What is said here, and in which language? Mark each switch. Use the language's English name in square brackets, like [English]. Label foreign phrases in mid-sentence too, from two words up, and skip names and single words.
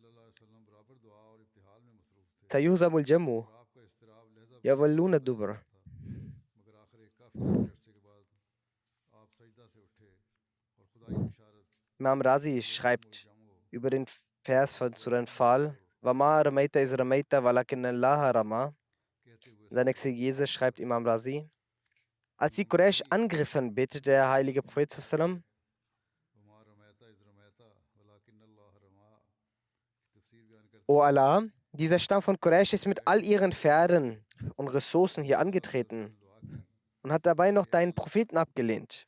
[Arabic] سيهزم الجمع ويولون الدبر. [German] Imam Razi schreibt über den Vers von Surah Anfal, [Arabic] وما رميت إذ رميت ولكن الله رمى. [German] In seiner Exegese schreibt Imam Razi, als die Quraysh angriffen, betete der heilige Prophet sallam, O Allah, dieser Stamm von Quraysh ist mit all ihren Pferden und Ressourcen hier angetreten und hat dabei noch deinen Propheten abgelehnt.